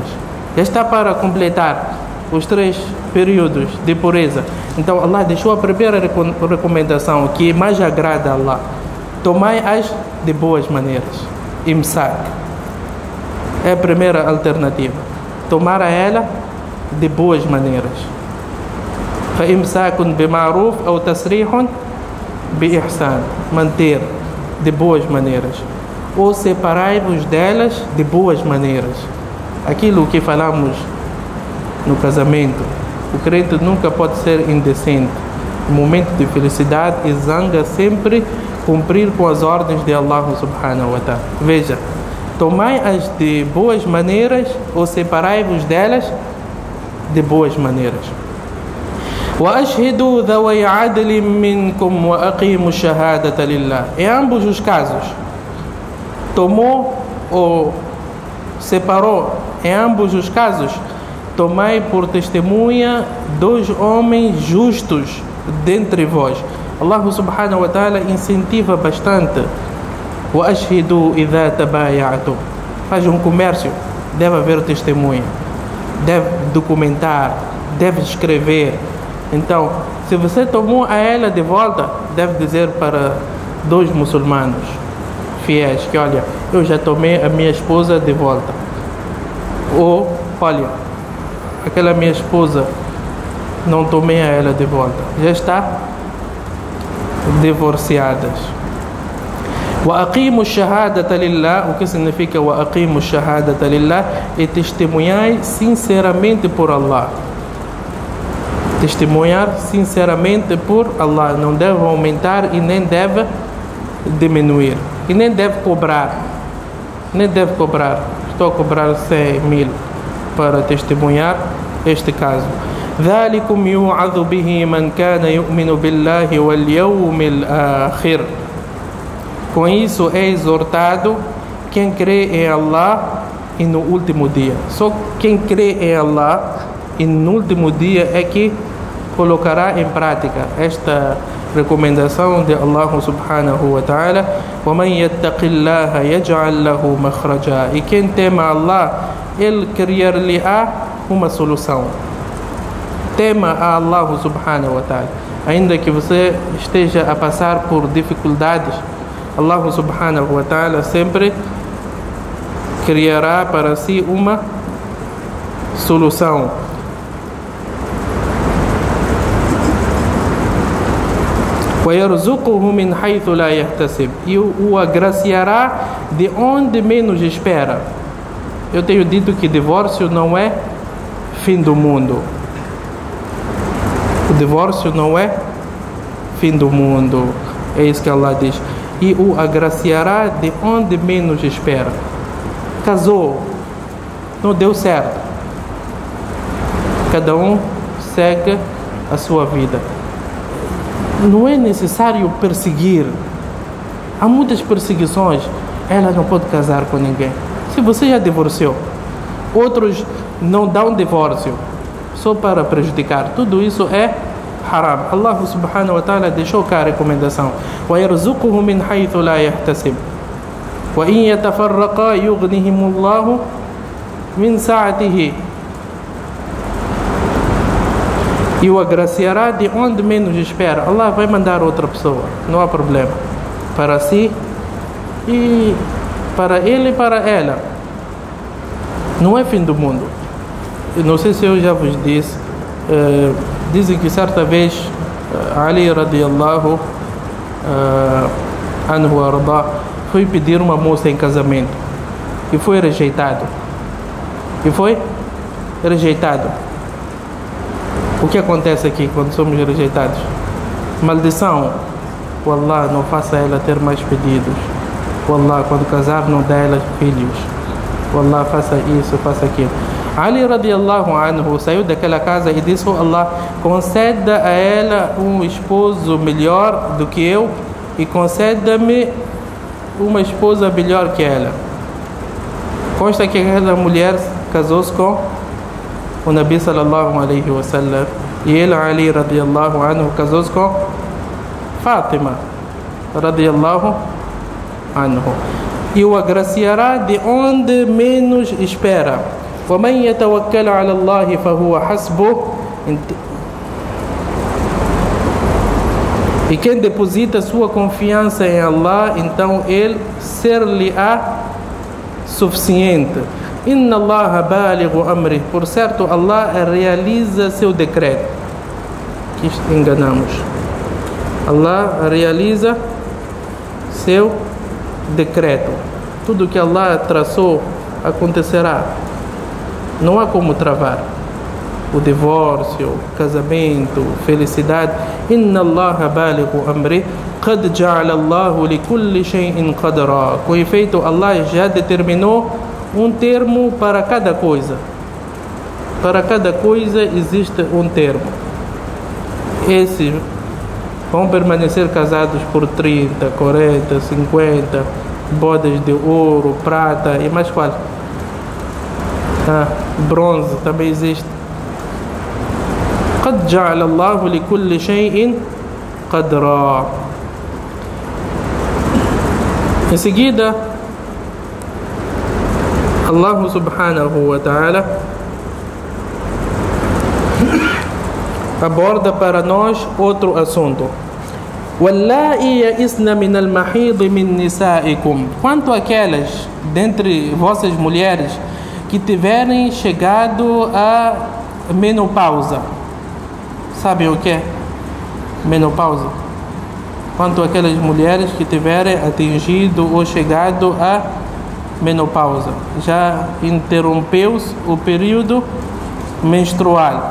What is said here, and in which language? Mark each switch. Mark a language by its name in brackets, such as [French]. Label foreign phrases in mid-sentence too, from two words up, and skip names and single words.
[Portuguese] Já está para completar os 3 períodos de pureza. Então Allah deixou a primeira recomendação que mais agrada a Allah: tomai-as de boas maneiras. Imsak é a primeira alternativa, tomar a ela de boas maneiras. [Arabic] فإمساك بمعروف أو تسريح بإحسان, [Portuguese] manter de boas maneiras, ou separai-vos delas de boas maneiras. Aquilo que falamos no casamento, o crente nunca pode ser indecente. No momento de felicidade e zanga, sempre cumprir com as ordens de Allah [Arabic] سبحانه وتعالى. [Portuguese] Veja, tomai-as de boas maneiras ou separai-vos delas de boas maneiras. [Arabic] وَأَشْهِدُوا ذَوَيْ عَدْلٍ مِّنْكُمْ وَأَقِيمُوا الشَّهَادَةَ لِلَّهِ. [Portuguese] Em ambos os casos, tomou ou separou, em ambos os casos, tomai por testemunha 2 homens justos dentre vós. Allah [Arabic] سبحانه وتعالى [Portuguese] incentiva bastante. [Arabic] وَأَشْهِدُوا إِذَا تَبَايَعْتُمْ. [Portuguese] Faz um comércio, deve haver testemunha, deve documentar, deve escrever. Então, se você tomou a ela de volta, deve dizer para 2 muçulmanos fiéis que, olha, eu já tomei a minha esposa de volta. Ou, olha, aquela minha esposa, não tomei a ela de volta, já está divorciadas. [Arabic] وَأَقِيمُوا الشَّهَادَةَ لِلَّهِ. [Portuguese] O que significa [Arabic] وَأَقِيمُوا الشَّهَادَةَ لِلَّهِ? [Portuguese] É testemunhar sinceramente por Allah. Testemunhar sinceramente por Allah. Não deve aumentar e nem deve diminuir. E nem deve cobrar. Nem deve cobrar. Estou a cobrar 100.000 para testemunhar este caso. [Arabic] ذَلِكُمْ يُوعَظُ بِهِ مَنْ كَانَ يُؤْمِنُ بِاللَّهِ وَالْيَوْمِ الْآخِرِ. [Portuguese] Com isso é exortado quem crê em Allah e no último dia. Só quem crê em Allah e no último dia é que colocará em prática esta recomendação de Allah [Arabic] سبحانه وتعالى: وَمَنْ يَتَّقِ اللَّهَ يَجْعَلْ لَهُ مَخْرَجًا. [Portuguese] E quem tema Allah, Ele criar-lhe-á uma solução. Tema a Allah [Arabic] سبحانه وتعالى. [Portuguese] Ainda que você esteja a passar por dificuldades, Allah [Arabic] سبحانه وتعالى [Portuguese] sempre criará para si uma solução. [Arabic] وَيَرْزُقُهُ مِنْ حَيْثُ لَا يَحْتَسِبُ. [Portuguese] E o agraciará de onde menos espera. Eu tenho dito que divórcio não é fim do mundo. O divórcio não é fim do mundo. É isso que Allah diz. E o agraciará de onde menos espera. Casou, não deu certo, cada um segue a sua vida. Não é necessário perseguir. Há muitas perseguições. Ela não pode casar com ninguém. Se você já divorciou, outros não dão divórcio só para prejudicar. Tudo isso é haram. Allah [Arabic] سبحانه وتعالى [Portuguese] deixou cá a recomendação: [Arabic] وَيَرْزُقُهُ مِنْ حَيْثُ لَا يَحْتَسِبُ وَإِنْ يَتَفَرَّقَا يُغْنِهِمُ اللَّهُ مِنْ سَعَتِهِ. [Portuguese] E o agraciará de onde menos espera. Allah vai mandar outra pessoa, não há problema, para si e para ele e para ela. Não é fim do mundo. Eu não sei se eu já vos disse, dizem que certa vez Ali [Arabic] رضي الله عنه [Portuguese] arda foi pedir uma moça em casamento e foi rejeitado. O que acontece aqui quando somos rejeitados? Maldição. Wallah, não faça ela ter mais pedidos. Wallah, quando casar não dá ela filhos. Wallah, faça isso, faça aquilo. Ali [Arabic] رضي الله عنه [Portuguese] saiu daquela casa e disse: oh Allah, conceda a ela um esposo melhor do que eu e conceda-me uma esposa melhor que ela. Consta que aquela mulher casou-se com o Nabi [Arabic] صلى الله عليه وسلم [Portuguese] e ele, Ali [Arabic] رضي الله عنه, [Portuguese] casou-se com Fátima [Arabic] رضي الله عنه. [Portuguese] E o agraciará de onde menos espera. [Arabic] وَمَنْ يَتَوَكَّلَ عَلَى اللَّهِ فَهُوَ حَسْبُهُ. [Portuguese] E quem deposita sua confiança em Allah, então ele ser-lhe-á suficiente. [Arabic] إن الله بالغ أمره. [Portuguese] Por certo, Allah realiza seu decreto. Que enganamos. Allah realiza seu decreto. Tudo que Allah traçou acontecerá. Não há como travar. O divórcio, casamento, felicidade. [Arabic] إن الله بالغ أمره. قد جعل الله لكل شيء قدرا. [Portuguese] Com efeito, Allah já determinou um termo para cada coisa. Para cada coisa existe um termo. Esses vão permanecer casados por 30, 40, 50, bodas de ouro, prata e mais qual? Bronze também existe. [Arabic] قد جعل الله لكل شيء قدرا. [Portuguese] Em seguida, Allah [Arabic] سبحانه وتعالى [Portuguese] aborda para nós outro assunto. [Arabic] وَاللَّائِي يَئِسْنَ مِنَ الْمَحِيضِ مِنْ نِسَائِكُمْ. [Portuguese] Quanto àquelas dentre vossas mulheres que tiverem chegado a menopausa. Sabem o que é menopausa? Quanto àquelas mulheres que tiverem atingido ou chegado a menopausa, já interrompeu-se o período menstrual.